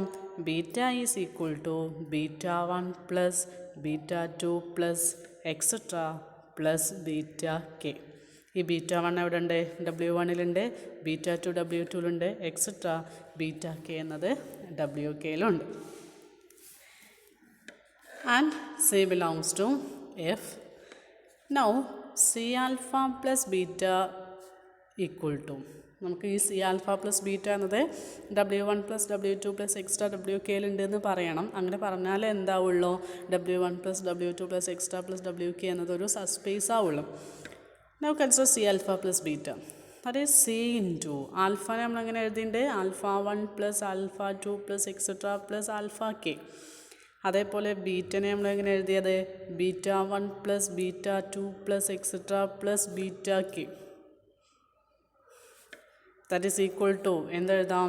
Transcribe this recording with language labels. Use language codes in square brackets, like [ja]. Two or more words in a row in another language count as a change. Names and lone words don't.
[en] beta is equal to beta 1 plus beta 2 plus etcetera plus beta K. [ml] ഈ ബീറ്റ 1 എവിടെ ഉണ്ട്? W1-ലുണ്ട്. ബീറ്റ 2 W2-ലുണ്ട്. [en] etcetera beta K [ml] എന്നത് WK-ലുണ്ട്. [en] ആൻഡ് C belongs to F. Now C alpha plus beta equal to, [ml] നമുക്ക് ഈ [en] C alpha plus beta [ml] എന്നത് [en] W1 plus W2 plus extra WK- [ml] ലുണ്ട് എന്ന് പറയണം. അങ്ങനെ പറഞ്ഞാൽ എന്താവുള്ളൂ? [en] W1 plus W2 plus extra plus WK [ml] എന്നതൊരു സബ്സ്പേസ് ആവുള്ളൂ. [en] Now consider C alpha plus beta. That is C into [ml] ആൽഫനെ നമ്മളെങ്ങനെ എഴുതിയിട്ടുണ്ട്? [en] alpha 1 plus alpha 2 plus etcetera plus alpha K. [ml] അതേപോലെ ബീറ്റനെ നമ്മളെങ്ങനെ എഴുതിയത്? [en] beta 1 plus beta 2 plus etcetera plus beta K. that is equal to എന്തെഴുതാം?